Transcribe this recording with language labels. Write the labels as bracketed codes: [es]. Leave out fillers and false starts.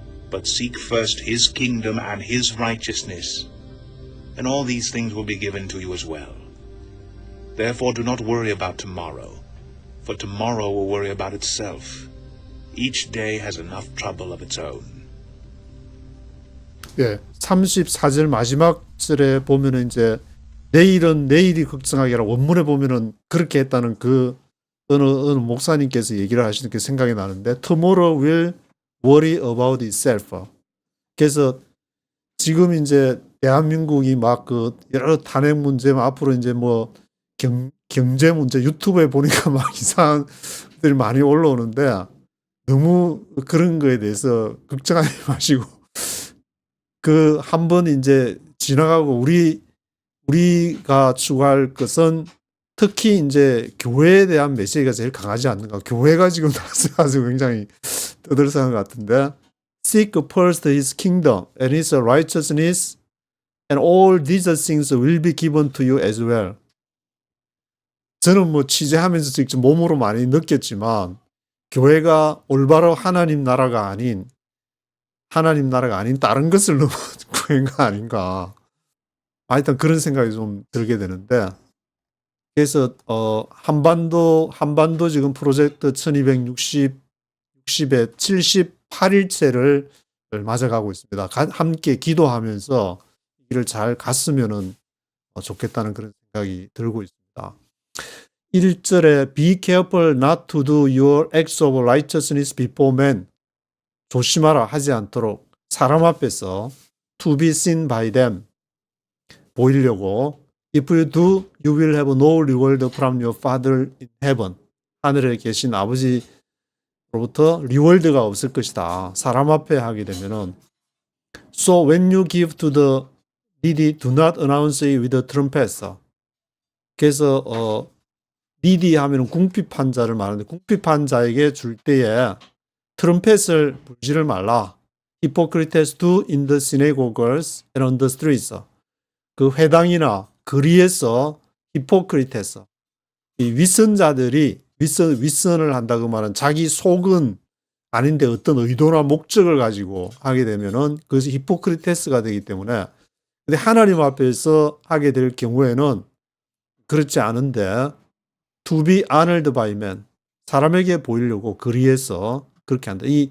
[en] But seek first his kingdom and his righteousness, and all these things will be given to you as well. Therefore do not worry about tomorrow, for tomorrow will worry about itself. Each day has enough trouble of its own. [ko] 예, 34절 마지막 절에 보면은 이제 내일은 내일이 걱정하게 하라. 원문에 보면은 그렇게 했다는 그 어느 목사님께서 얘기를 하시는 게 생각이 나는데, [en] tomorrow will worry about itself. [ko] 그래서 지금 이제 대한민국이 막 그 여러 탄핵 문제, 앞으로 이제 뭐 경제 문제, 유튜브에 보니까 막 이상한 것들이 많이 올라오는데, 너무 그런 거에 대해서 걱정하지 마시고, 그 한번 이제 지나가고 우리가 추구할 것은 특히 이제 교회에 대한 메시지가 제일 강하지 않는가. 교회가 지금 나서가지고 굉장히 떠들썩한 것 같은데, [en] Seek first his kingdom and his righteousness, and all these things will be given to you as well. [ko] 저는 뭐 취재하면서 직접 몸으로 많이 느꼈지만, 교회가 올바로 하나님 나라가 아닌 다른 것을 너무 구한 거 아닌가. 하여튼 그런 생각이 좀 들게 되는데, 그래서 한반도 지금 프로젝트 1260의 78일째를 맞아가고 있습니다. 함께 기도하면서 이 길을 잘 갔으면은 좋겠다는 그런 생각이 들고 있습니다. [en] 1절에 Be careful not to do your acts of righteousness before men. [ko] 조심하라 하지 않도록 사람 앞에서 [en] to be seen by them, [ko] 보이려고 [en] If you do, you will have no reward from your Father in heaven. [ko] 하늘에 계신 아버지로부터 리월드가 없을 것이다. 사람 앞에 하게 되면은. [en] So when you give to the needy, do not announce it with a trumpet. [ko] 그래서 needy 하면은 궁핍한 자를 말하는데 궁핍한 자에게 줄 때에 트럼펫을 불지를 말라. [en] Hypocrites do in the synagogues and on the streets. [ko] 그 회당이나 거리에서 히포크리테스, 이 윗선자들이 윗선을 한다고 말은 자기 속은 아닌데 어떤 의도나 목적을 가지고 하게 되면은 그것이 히포크리테스가 되기 때문에, 근데 하나님 앞에서 하게 될 경우에는 그렇지 않은데 [en] to be honored by men, [ko] 사람에게 보이려고 거리에서 그렇게 한다.